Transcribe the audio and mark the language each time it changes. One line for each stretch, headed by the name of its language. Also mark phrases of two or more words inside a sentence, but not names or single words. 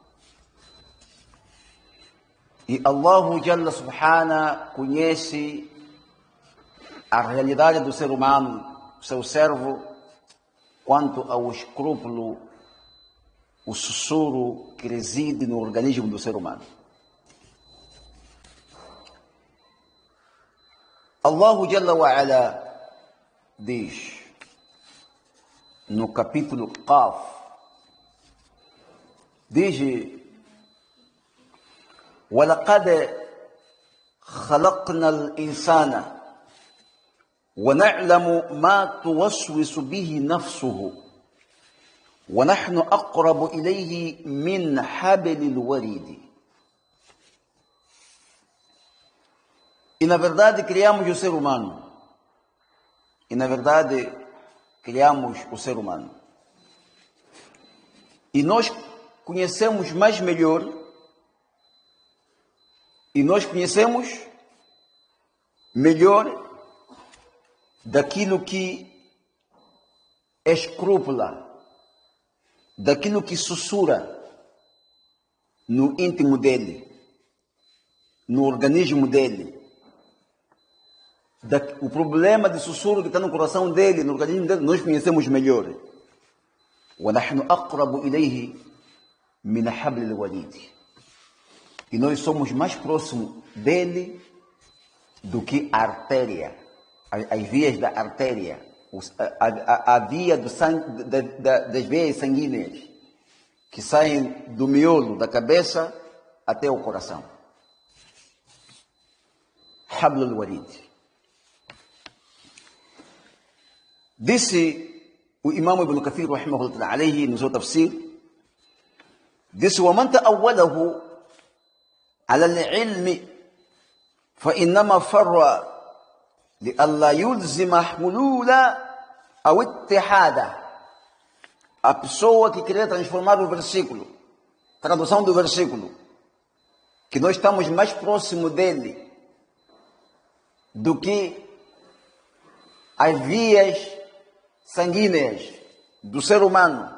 Portuguese: E
Arabic: الله جل سبحانه
Portuguese: conhece a realidade do ser humano, seu servo, quanto ao escrúpulo, o sussurro que reside no organismo do ser humano.
Arabic: الله جل وعلا
Portuguese: diz no capítulo Qaf, diz:
Arabic: وَلَقَدْ خَلَقْنَا الْإِنسَانَ وَنَعْلَمُ مَا تُوَسْوِسُ بِهِ نَفْسُهُ وَنَحْنُ أَقْرَبُ إِلَيْهِ مِنْ حَبْلِ الْوَرِيدِ.
Portuguese: E na verdade criamos o ser humano. E na verdade criamos o ser humano. E nós conhecemos mais melhor, e nós conhecemos melhor daquilo que escrúpula, daquilo que sussurra no íntimo dele, no organismo dele. O problema de sussurro que está no coração dele, no organismo dele, nós conhecemos melhor.
Arabic: وَنَحْنُ أَقْرَبُ إِلَيْهِ مِنْ حَبْلِ الْوَرِيدِ.
Portuguese: E nós somos mais próximos dele do que a artéria, as vias da artéria, a via do sangue, das veias sanguíneas, que saem do miolo da cabeça até o coração.
Arabic: حبل الوريد.
Portuguese: Disse o Imam Ibn Kathir
Arabic: رحمه الله عليه
Portuguese: no seu tafsir, disse:
Arabic: وَمَنْ تَأَوَّلَهُ على العلم فإنما فر لألا يلزم حلولا أو اتحادا.
Portuguese: A pessoa que queria transformar o versículo, tradução do versículo, que nós estamos mais próximo dele do que as vias sanguíneas do ser humano.